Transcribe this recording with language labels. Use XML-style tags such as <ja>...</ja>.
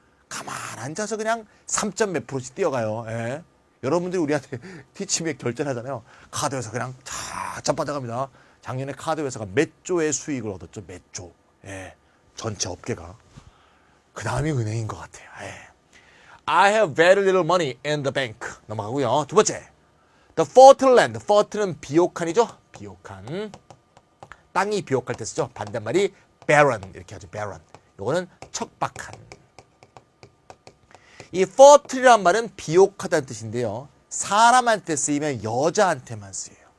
<ko>가만 앉아서 그냥 3점 몇 %씩 뛰어가요. 여러분들이 우리한테 티치맥 결제를 하잖아요. 카드 회사 그냥 쫙 빠져갑니다. 작년에 카드 회사가 몇 조의 수익을 얻었죠. 몇 조. 전체 업계가. 그 다음이 은행인 것 같아요.</ko> <en>I have very little money in the bank.</en> <ko>넘어가고요. 두 번째.</ko> <en>The fertile land.</en> <ko>fertile은 비옥한이죠. 비옥한. 땅이 비옥할 때 쓰죠. 반대말이 barren. 이렇게 하죠. barren. 요거는 척박한. 이 fertile이란 말은 비옥하다는 뜻인데요. 사람한테 쓰이면 여자한테만 쓰여요.</ko>